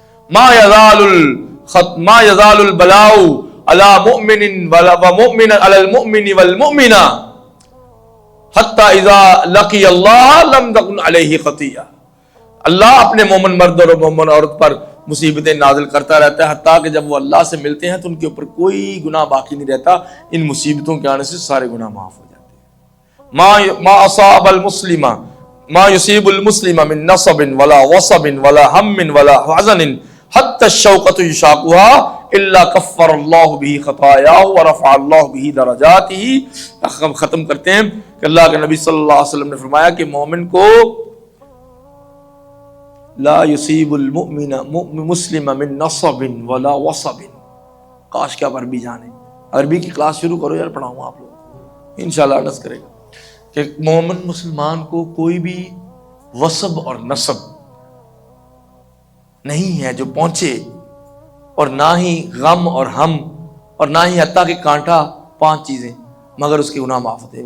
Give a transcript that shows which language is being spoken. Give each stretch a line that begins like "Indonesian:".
Arabic: ما یزال البلاء علی مؤمن ومؤمن علی المؤمن والمؤمنہ حتی اذا لقی اللہ لم تکن علیہ خطیہ.
Urdu: اللہ اپنے مومن مرد اور مومن عورت پر مصیبتیں نازل کرتا رہتا ہے حتیٰ کہ جب وہ اللہ سے ملتے ہیں تو ان کے اوپر کوئی گناہ باقی نہیں رہتا. ان مصیبتوں کے آنے سے سارے گناہ معاف ہو جاتے ہیں.
Arabic: ما اصاب المسلم ما يصيب المسلم من نصب ولا وصب ولا هم ولا حزن حتى الشوكة يشاقها الا كفر الله به خطاياه ورفع الله به درجاته.
Urdu: ہم ختم کرتے ہیں کہ اللہ کے نبی صلی اللہ علیہ وسلم نے فرمایا کہ مومن کو
Arabic: لا یصیب المؤمن مسلم من نصب ولا وصب.
Urdu: کاش کہ آپ عربی جانیں، عربی کی کلاس شروع کرو یار، پڑھاؤں آپ لوگ انشاءاللہ انس کرے گا کہ مومن مسلمان کو کوئی بھی وصب اور نصب نہیں ہے جو پہنچے، اور نہ ہی غم اور ہم، اور نہ ہی حتیٰ کہ کانٹا، 5 چیزیں، مگر اس کے گناہ معاف ہوتے ہیں.